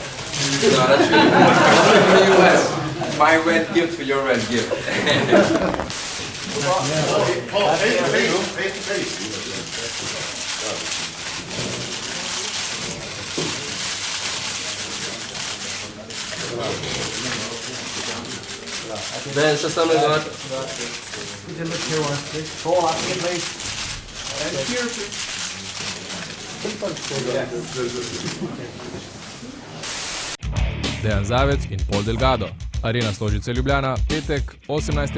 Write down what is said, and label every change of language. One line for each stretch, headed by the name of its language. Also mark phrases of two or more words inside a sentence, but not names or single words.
English: No, that's really from the US. My red gift for your red gift. Paul, face to face. Ben,
Slovenian: še sam ne gledaj. Dejan Zavec in Paul Delgado. Arena Stožice Ljubljana, petek, 18.